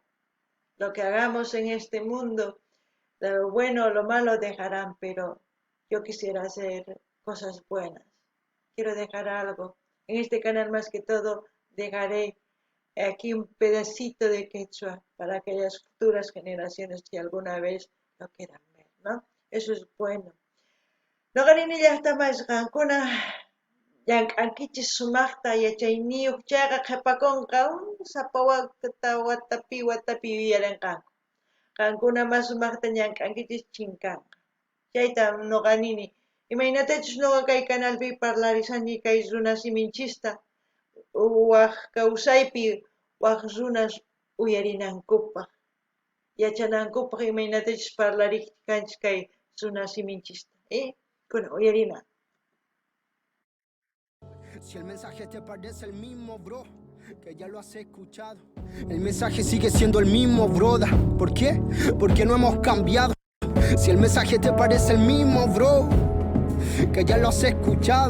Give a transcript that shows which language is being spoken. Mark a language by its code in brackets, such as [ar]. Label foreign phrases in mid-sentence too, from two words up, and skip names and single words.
[es] Lo que hagamos en este mundo, lo bueno o lo malo dejarán, pero yo quisiera hacer cosas buenas. Quiero dejar algo. En este canal más que todo dejaré aquí un pedacito de quechua para aquellas futuras generaciones que alguna vez lo quieran ver, ¿no? Eso es bueno. [qu] Noqanini llaqtamas qankuna llank'ankichis sumaqta yachayniyuq chayqa qhipakunqa sapa watapi yuyarinqanku. Qankuna mas sumaqta llank'ankichis chinkanqa. Chayta noqanini imaynatachus noqa kay canalpi parlarisani kay runa siminchista waq kawsaypi waq runas uyarinankupaq yachanankupaq imaynatachus parlarikanchis kay runa siminchista kuna uyarina. [es] Si el mensaje te parece el mismo, bro, que ya lo has escuchado. El mensaje sigue siendo el mismo, broda. ¿Por qué? Porque no hemos cambiado. Si el mensaje te parece el mismo, bro, que ya lo has escuchado.